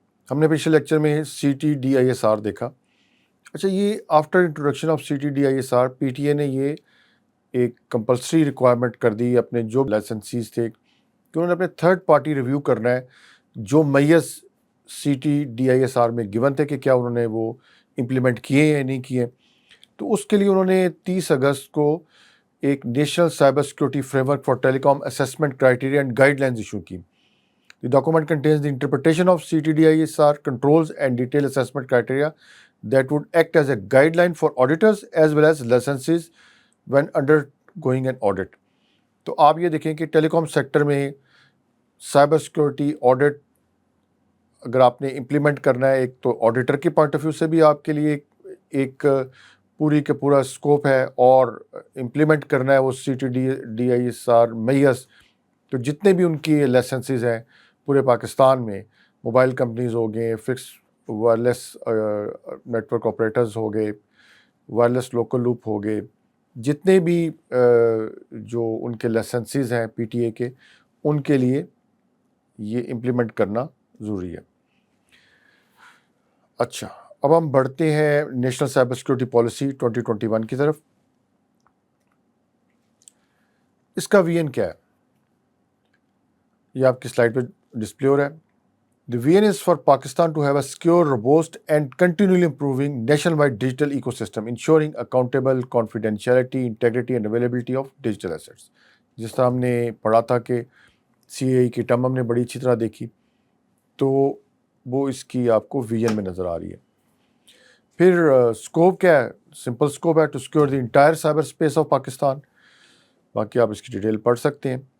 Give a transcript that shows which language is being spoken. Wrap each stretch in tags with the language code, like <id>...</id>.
<ur>ہم نے پچھلے لیکچر میں CTDISR دیکھا. اچھا، یہ after introduction of CTDISR P T A نے یہ ایک کمپلسری ریکوائرمنٹ کر دی اپنے جو لائسنسیز تھے کہ انہوں نے اپنے تھرڈ پارٹی ریویو کرنا ہے جو میز CTDISR میں گیون تھے کہ کیا انہوں نے وہ امپلیمنٹ کیے یا نہیں کیے. تو اس کے لیے انہوں نے 30 اگست کو ایک national cyber security frame work for tele com assessment criteria and guide lines issue کی.</ur> <en>The document contains the interpretation of CTDISR controls and detailed assessment criteria that would act as a guideline for auditors as well as licensees when undergoing an audit.</en> <ur>تو آپ یہ دیکھیں کہ ٹیلی کام sector میں cyber security audit اگر آپ نے implement کرنا ہے ایک تو آڈیٹر کے پوائنٹ آف ویو سے بھی آپ کے لیے ایک پوری کا پورا اسکوپ ہے اور امپلیمنٹ کرنا ہے وہ CTDISR میس. تو جتنے بھی ان کی لائسنسز ہیں پورے پاکستان میں، موبائل کمپنیز ہو گئے، fix wireless net work operators ہو گئے، وائرلیس لوکل لوپ ہو گئے، جتنے بھی جو ان کے لائسنسز ہیں پی ٹی اے کے، ان کے لیے یہ امپلیمنٹ کرنا ضروری ہے. اچھا، اب ہم بڑھتے ہیں نیشنل سائبر سیکورٹی پالیسی 2021 کی طرف. اس کا وی این کیا ہے؟ یہ آپ کی سلائڈ پہ ڈسپلے ہو رہا ہے.</ur> <en>The VN is for Pakistan to have a secure, robust and continually improving nationwide digital ecosystem, ensuring accountable, confidentiality, integrity and availability of digital assets.</en> <ur>جس طرح ہم نے پڑھا تھا کہ CAI کی ٹرم ہم نے بڑی اچھی طرح دیکھی، تو وہ اس کی آپ کو VN میں نظر آ رہی ہے. پھر اسکوپ کیا ہے؟ سمپل اسکوپ ہے to secure the entire cyber space of Pakistan. باقی آپ اس کی ڈیٹیل پڑھ سکتے ہیں.</ur>